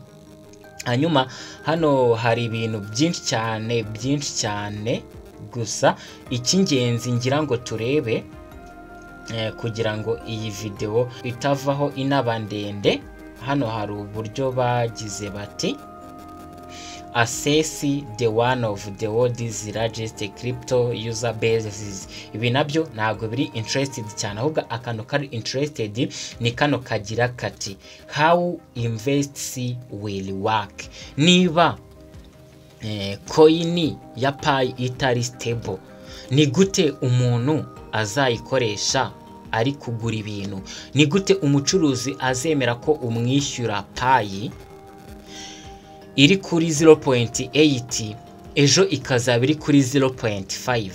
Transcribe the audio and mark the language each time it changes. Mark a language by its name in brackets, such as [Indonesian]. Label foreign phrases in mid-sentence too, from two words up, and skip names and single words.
[Kinyarwanda] Hanyuma hano hari ibintu byinshi cyane gusa icy'ingenzi ngira ngo turebe kugira ngo iyi video itavaho inaba ndende. Hano hari uburyo bagize bati [English] assess the one of the world's largest crypto user bases. [Kinyarwanda] Ibi nabyo ntabwo biri interested cyane, ahubwo akantu kari interested ni kano kagira kati [English] how invests will work. [Kinyarwanda] Niba coin ya Pi itari stable, ni gute umuntu azayikoresha ari kugura ibintu? Ni gute umucuruzi azemera ko umwishyura Pi iri kuri 0.8 ejo ikazaba iri kuri 0.5?